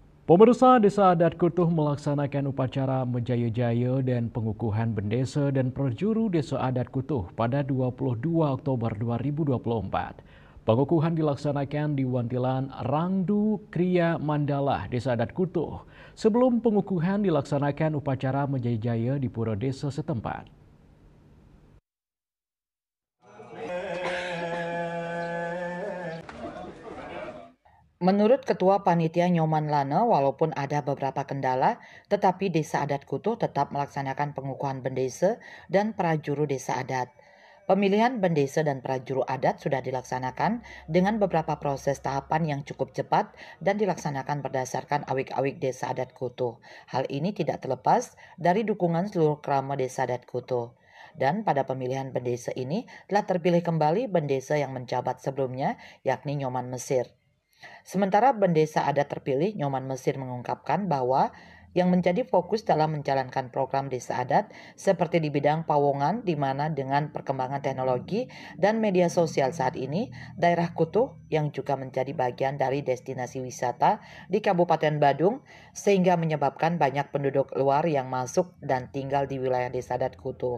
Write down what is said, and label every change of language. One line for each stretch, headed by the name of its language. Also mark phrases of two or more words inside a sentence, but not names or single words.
Indonesian: Pemirsa Desa Adat Kutuh melaksanakan upacara menjaya-jaya dan pengukuhan bendesa dan prajuru Desa Adat Kutuh pada 22 Oktober 2024. Pengukuhan dilaksanakan di Wantilan Rangdu Kriya Mandala, Desa Adat Kutuh. Sebelum pengukuhan dilaksanakan upacara menjaya-jaya di pura desa setempat. Menurut Ketua Panitia Nyoman Lana, walaupun ada beberapa kendala, tetapi Desa Adat Kutuh tetap melaksanakan pengukuhan bendesa dan prajuru desa adat. Pemilihan bendesa dan prajuru adat sudah dilaksanakan dengan beberapa proses tahapan yang cukup cepat dan dilaksanakan berdasarkan awik-awik Desa Adat Kutuh. Hal ini tidak terlepas dari dukungan seluruh kerama Desa Adat Kutuh. Dan pada pemilihan bendesa ini telah terpilih kembali bendesa yang menjabat sebelumnya, yakni Nyoman Mesir. Sementara bendesa adat terpilih, Nyoman Mesir mengungkapkan bahwa yang menjadi fokus dalam menjalankan program desa adat seperti di bidang pawongan, di mana dengan perkembangan teknologi dan media sosial saat ini, daerah Kutuh yang juga menjadi bagian dari destinasi wisata di Kabupaten Badung, sehingga menyebabkan banyak penduduk luar yang masuk dan tinggal di wilayah desa adat Kutuh.